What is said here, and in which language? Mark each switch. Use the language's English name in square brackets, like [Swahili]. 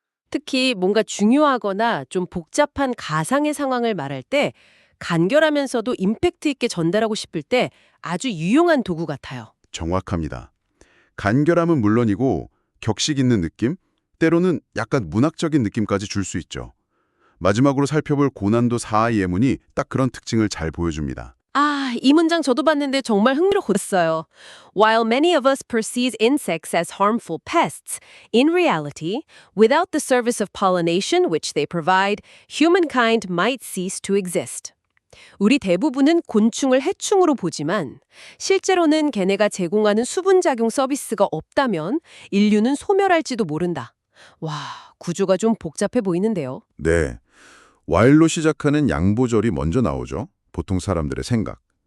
[Korean] 특히 뭔가 중요하거나 좀 복잡한 가상의 상황을 말할 때 간결하면서도 임팩트 있게 전달하고 싶을 때 아주 유용한 도구 같아요. 정확합니다. 간결함은 물론이고 격식 있는 느낌, 때로는 약간 문학적인 느낌까지 줄 수 있죠. 마지막으로 살펴볼 고난도 4 예문이 딱 그런 특징을 잘 보여줍니다. 아, 이 문장 저도 봤는데 정말 흥미로웠어요. [English] While many of us perceive insects as harmful pests, in reality, without the service of pollination which they provide, humankind might cease to exist. [Korean] 우리 대부분은 곤충을 해충으로 보지만 실제로는 걔네가 제공하는 수분작용 서비스가 없다면 인류는 소멸할지도 모른다. 와, 구조가 좀 복잡해 보이는데요. 네. while로 시작하는 양보절이 먼저 나오죠. 보통 사람들의 생각.